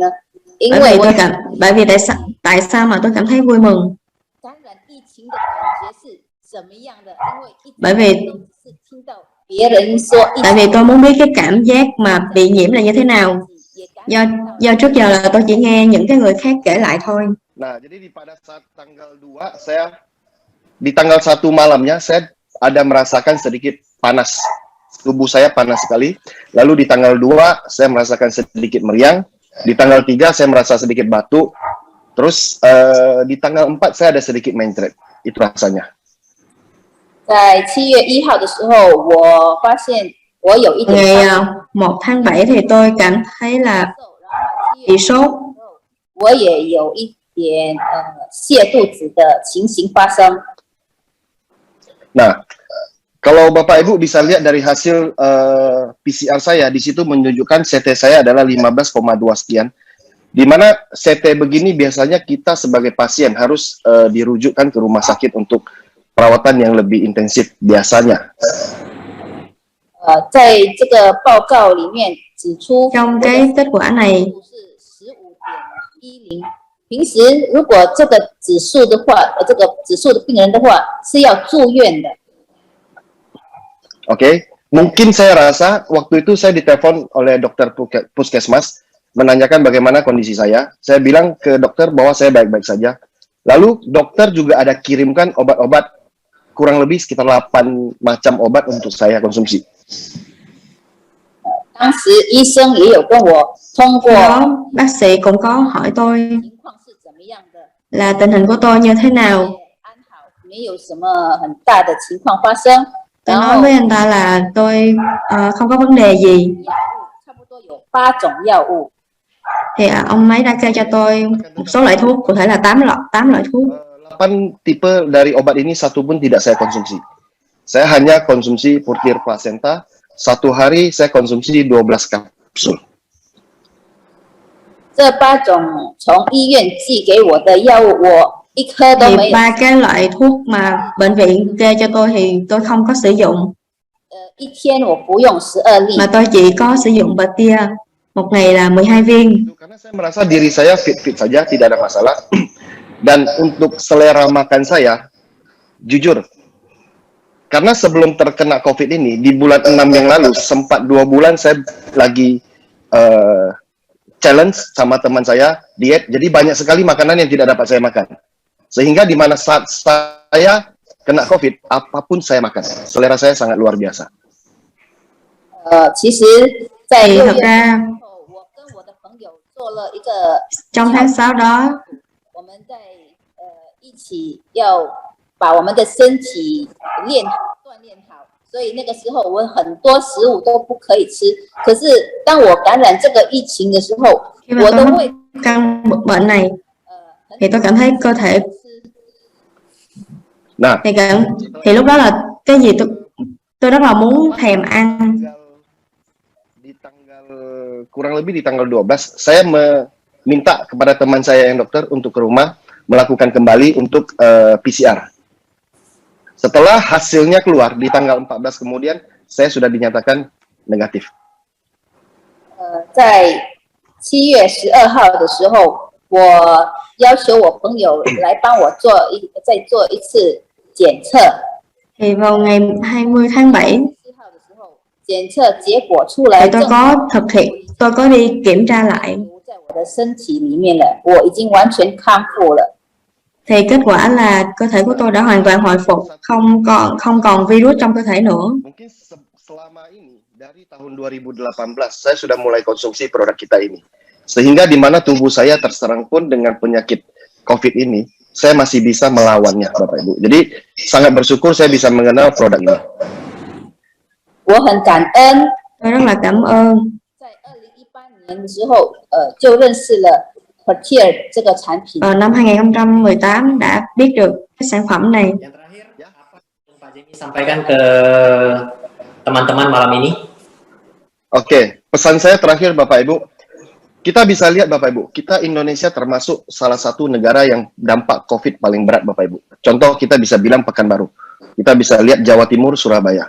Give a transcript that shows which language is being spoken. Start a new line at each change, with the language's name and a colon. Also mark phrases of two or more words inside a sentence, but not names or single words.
Chinese: 因
Vietnamese: Bởi
Chinese: 为
Vietnamese: vì
Chinese: 我
Vietnamese: bởi vì tại sao mà tôi cảm thấy vui mừng?
Chinese: 感染疫情的感觉是怎么样的？因为一直
Vietnamese: Bởi vì
Chinese: 都只是听到别人说疫
Vietnamese: tại vì
Chinese: 情，
Vietnamese: tôi muốn biết cái cảm giác mà bị nhiễm là như thế nào.
Chinese: 也感染到
Vietnamese: Do trước giờ là tôi chỉ nghe những cái người khác kể lại thôi.
Indonesian: Nah, jadi pada saat tanggal 2 saya di tanggal 1 malamnya saya ada merasakan sedikit panas. Tubuh saya panas sekali. Lalu di tanggal 2 saya merasakan sedikit meriang. Di tanggal 3 saya merasa sedikit batuk. Terus di tanggal 4 saya ada sedikit mencret. Itu rasanya.
Chinese: 在7月1号的时候，我发现我有一点
Vietnamese: Ngày
Chinese: 发
Vietnamese: 1 tháng 7 thì tôi cảm thấy là
Chinese: 烧，然后7月
Vietnamese: bị sốt.
Chinese: 我也有一点泻肚子的情形发生。
Indonesian: Nah, kalau Bapak Ibu bisa lihat dari hasil PCR saya, di situ menunjukkan CT saya adalah 15,2 sekian. Di mana CT begini biasanya kita sebagai pasien harus dirujukkan ke rumah sakit untuk perawatan yang lebih intensif biasanya.
Chinese: 在这个报告里面指出，
Vietnamese: Trong cái kết quả này
Chinese: 是15.10。平时如果这个指数的话，这个指数的病人的话是要住院的。
Indonesian: Oke, mungkin saya rasa waktu itu saya ditelepon oleh dokter puskesmas menanyakan bagaimana kondisi saya. Saya bilang ke dokter bahwa saya baik-baik saja. Lalu dokter juga ada kirimkan obat-obat kurang lebih sekitar 8 macam obat untuk saya konsumsi.
Chinese: 当时医生也有跟我通过
Vietnamese: đó bác sĩ cũng có hỏi tôi
Chinese: 情况是怎么样的，
Vietnamese: là tình hình của tôi như thế nào.
Chinese: 安好，没有什么很大的情况发生。
Vietnamese: Tôi
Chinese: 然
Vietnamese: nói
Chinese: 后
Vietnamese: với anh ta là tôi không có vấn đề gì.
Chinese: 药物差不多有8种药物，
Vietnamese: Thì ông ấy đã kê cho tôi một số loại thuốc, cụ thể là 8 loại thuốc.
Indonesian: 8 tipe dari obat ini satu pun tidak saya konsumsi. Saya hanya konsumsi Purtir Placenta. Satu hari saya konsumsi 12 kapsul.
Chinese: 这8种从医院寄给我的药物，我一颗都
Vietnamese: Thì
Chinese: 没有。
Vietnamese: 3 cái loại thuốc mà bệnh viện kê cho tôi thì tôi không có sử dụng,
Chinese: 一天我服用12粒，
Vietnamese: mà tôi chỉ có sử dụng Batia, một ngày là 12 viên.
Indonesian: Karena saya merasa diri saya fit-fit saja, tidak ada masalah. Dan untuk selera makan saya, jujur, karena sebelum terkena COVID ini, di bulan 6 yang lalu, sempat 2 bulan saya lagi challenge sama teman saya, diet, jadi banyak sekali makanan yang tidak dapat saya makan. Sehingga di mana saat saya kena COVID, apapun saya makan. Selera saya sangat luar biasa.
Chinese: 其实，在
Vietnamese: Thì
Chinese: 6
Vietnamese: thật
Chinese: 月
Vietnamese: ra
Chinese: 后，我跟我的朋友做了一个
Vietnamese: trong tháng 6 đó
Chinese: 我们在一起要把我们的身体练好、锻炼好，所以那个时候我很多食物都不可以吃。可是当我感染这个疫情的时候，
Vietnamese: khi mà
Chinese: 我
Vietnamese: tôi
Chinese: 的
Vietnamese: mắc
Chinese: 胃
Vietnamese: căn bệnh này
Chinese: 很
Vietnamese: thì tôi cảm thấy cơ thể
Indonesian: Nah,
Vietnamese: thì lúc đó là cái gì tôi rất là muốn thèm ăn.
Indonesian: di tanggal kurang lebih di tanggal 12 saya meminta kepada teman saya yang dokter untuk ke rumah melakukan kembali untuk PCR. Setelah hasilnya keluar di tanggal 14 kemudian saya sudah dinyatakan negatif.
Chinese: 在7月12号的时候，我要求我朋友来帮我再做一次检测。
Vietnamese: Thì vào ngày 20 tháng 7
Chinese: 4号的时候，检测结果出来
Vietnamese: thì tôi có đi kiểm tra lại
Chinese: 在我的身体里面了，我已经完全康复了。
Vietnamese: thì kết quả là cơ thể của tôi đã hoàn toàn hồi phục, không còn virus trong cơ thể nữa.
Indonesian: Mungkin selama ini dari tahun 2018 saya sudah mulai konsumsi produk kita ini. Sehingga di mana tubuh saya terserang pun dengan penyakit COVID ini, saya masih bisa melawannya, Bapak Ibu. Jadi sangat bersyukur saya bisa mengenal produk ini.
Chinese: 我很感恩，
Vietnamese: Tôi rất là cảm ơn
Chinese: 在2018年的时候，就认识了 Portier 这个产品。
Vietnamese: năm 2018 đã biết được cái sản phẩm này.
Indonesian: Yang terakhir, apa yang Pak Jenny sampaikan ke teman-teman malam ini? Oke, pesan saya terakhir Bapak Ibu. Kita bisa lihat Bapak Ibu, kita Indonesia termasuk salah satu negara yang dampak COVID paling berat Bapak Ibu. Contoh kita bisa bilang Pekanbaru. Kita bisa lihat Jawa Timur, Surabaya.